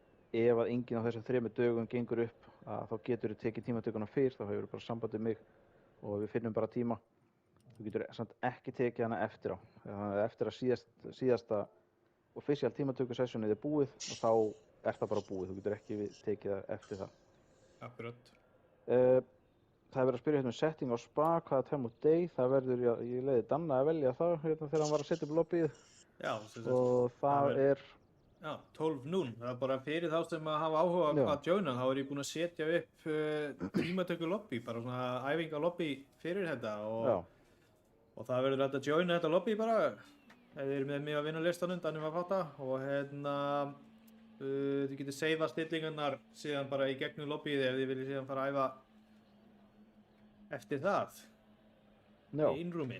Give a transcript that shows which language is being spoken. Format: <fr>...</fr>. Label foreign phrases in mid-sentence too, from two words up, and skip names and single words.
<is>Ef að enginn á þessum 3 dögum gengur upp að þá getur þú tekið tímatökuna fyrr, þá hefur bara samband við mig og við finnum bara tíma. Þú getur samt ekki tekið hana eftir á. Þannig að eftir að síðasta official tímatökusessjónið er búið og þá er það bara búið. Þú getur ekki tekið það eftir það. Akkurat. Það er verið að spyrja hérna setting á spa, hvaða</is> <en>time of day.</en> <is>Það verður, ég leiði Danna að velja það hérna þegar hann var að setja upp lobbyið. Já, og það er... Já, 12:00. Það er bara fyrir þá sem að hafa áhuga að joina, þá er ég búinn að setja upp tímatöku lobby, bara svona æfinga lobby fyrir þetta og það verður hægt að joina þetta lobby bara ef þið eru með mig að vinna listanum, Danni var að fatta og hérna þið getur seifa stillingarnar síðan bara í gegnum lobbyið ef þið viljið síðan fara að æfa eftir það í innrúmi.</is>